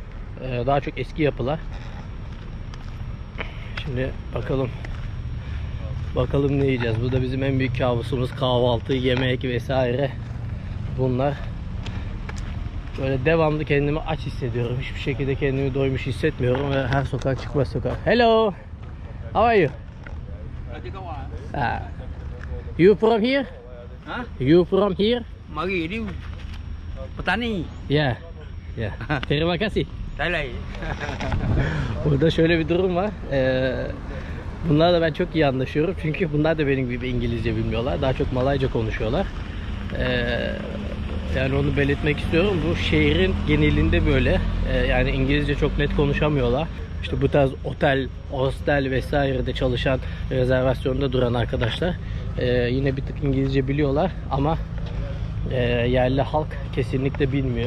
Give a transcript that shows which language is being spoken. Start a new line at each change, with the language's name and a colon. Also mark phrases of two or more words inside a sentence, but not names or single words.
Turkish: Daha çok eski yapılar. Şimdi bakalım. Bakalım ne yiyeceğiz. Bu da bizim en büyük kabusumuz. Kahvaltı, yemek vesaire. Bunlar. Böyle devamlı kendimi aç hissediyorum. Hiçbir şekilde kendimi doymuş hissetmiyorum ve her sokak çıkmaz sokak.
English: Hello. How are you? You from here? Hah? You from here?
Malay: Mari ni petani.
English: Yeah. Yeah.
Malay: Terima kasih.
English: Thailand.
Turkish: Burada şöyle bir durum var. Bunlarla ben çok iyi anlaşıyorum. Çünkü bunlar da benim gibi İngilizce bilmiyorlar. Daha çok Malayca konuşuyorlar. Yani onu belirtmek istiyorum. Bu şehrin genelinde böyle. Yani İngilizce çok net konuşamıyorlar. İşte bu tarz otel, hostel vesairede çalışan, rezervasyonda duran arkadaşlar yine bir tık İngilizce biliyorlar ama yerli halk kesinlikle bilmiyor.